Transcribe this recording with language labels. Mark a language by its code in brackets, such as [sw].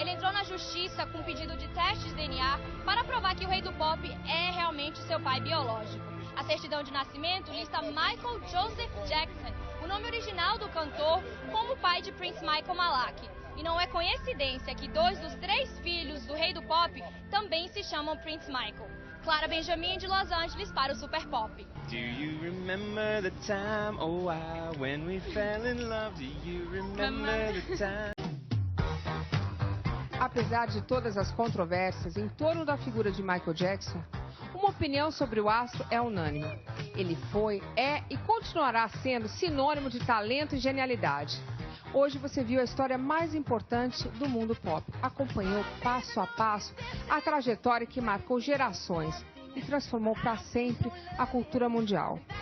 [pt] Ele entrou na justiça com um pedido de testes de DNA para provar que o rei do pop é realmente seu pai biológico. A certidão de nascimento lista Michael Joseph Jackson, o nome original do cantor, como pai de Prince Michael Malachi. E não é coincidência que 2 dos 3 filhos do rei do pop também se chamam Prince Michael. Clara Benjamin, de Los Angeles, para o Super Pop. [en] Do you remember the time, oh wow, when we fell in love? Do you remember the time? [pt] Apesar de todas as controvérsias em torno da figura de Michael Jackson, uma opinião sobre o astro é unânime. Ele foi, é e continuará sendo sinônimo de talento e genialidade. Hoje você viu a história mais importante do mundo pop. Acompanhou passo a passo a trajetória que marcou gerações e transformou para sempre a cultura mundial.